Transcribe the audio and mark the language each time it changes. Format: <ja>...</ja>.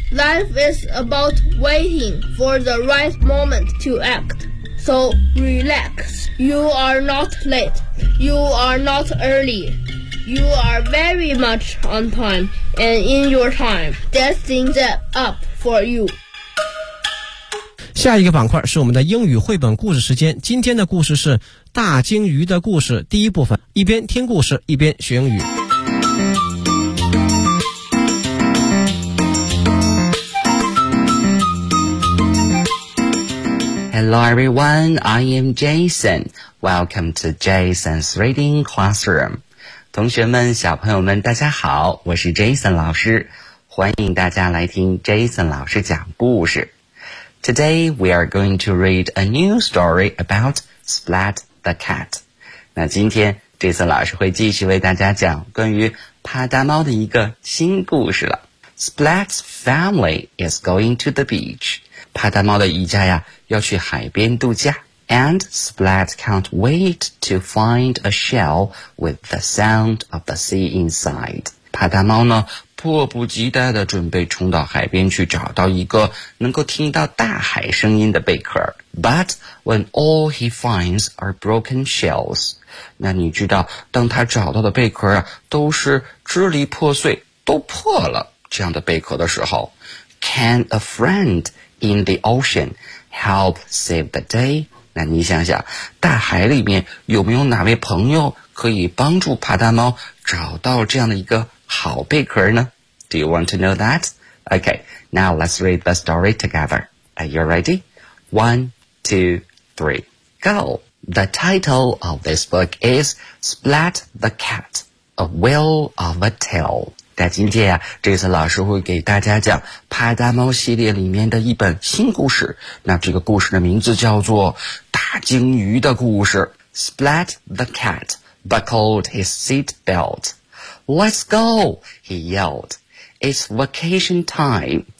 <en>Life is about waiting for the right moment to act. So relax. You are not late. You are not early. You are very much on time and in your time. Destiny's up for you.</en> <zh>下一个板块是我们的英语绘本故事时间。今天的故事是大鲸鱼的故事第一部分。一边听故事一边学英语。</zh> <en>Hello everyone, I am Jason. Welcome to Jason's Reading Classroom.</en> <zh>同学们，小朋友们，大家好，我是 Jason 老师，欢迎大家来听 Jason 老师讲故事。</zh> <en>Today we are going to read a new story about Splat the Cat.</en> <zh>那今天 Jason 老师会继续为大家讲关于啪嗒猫的一个新故事了。</zh> <en>Splat's family is going to the beach.</en> <zh>啪嗒猫的一家呀，要去海边度假。</zh> <en>And Splat can't wait to find a shell with the sound of the sea inside.</en> <zh>啪嗒猫呢，迫不及待地准备冲到海边去找到一个能够听到大海声音的贝壳。</zh> <en>But when all he finds are broken shells,</en> <zh>那你知道，当他找到的贝壳啊，都是支离破碎，都破了这样的贝壳的时候</zh> <en>，Can a friend in the ocean help save the day?</en> <zh>那你想想，大海里面有没有哪位朋友可以帮助啪嗒猫找到这样的一个好贝壳呢？</zh> <en>Do you want to know that? Okay, now let's read the story together. Are you ready? 1, 2, 3, go! The title of this book is Splat the Cat, A Whale of a Tale.</en> <zh>在今天啊，这次老师会给大家讲啪嗒猫系列里面的一本新故事。那这个故事的名字叫做大鲸鱼的故事。</zh> <en>Splat the cat buckled his seat belt. Let's go, he yelled. It's vacation time.</en>